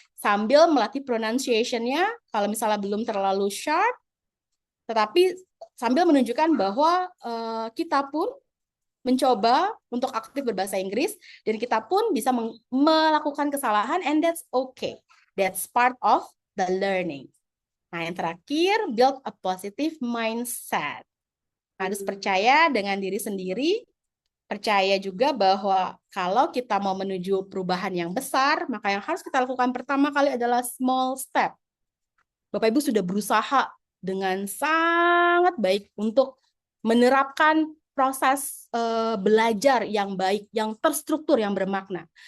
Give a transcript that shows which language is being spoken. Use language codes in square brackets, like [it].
[id] Sambil melatih pronunciation-nya, kalau misalnya belum terlalu sharp, tetapi sambil menunjukkan bahwa kita pun mencoba untuk aktif berbahasa Inggris, dan kita pun bisa melakukan kesalahan, [en] and that's okay. That's part of the learning. [id] Nah, yang terakhir, [en] build a positive mindset. [id] Harus percaya dengan diri sendiri, percaya juga bahwa kalau kita mau menuju perubahan yang besar, maka yang harus kita lakukan pertama kali adalah small step. Bapak Ibu sudah berusaha dengan sangat baik untuk menerapkan proses belajar yang baik, yang terstruktur, yang bermakna.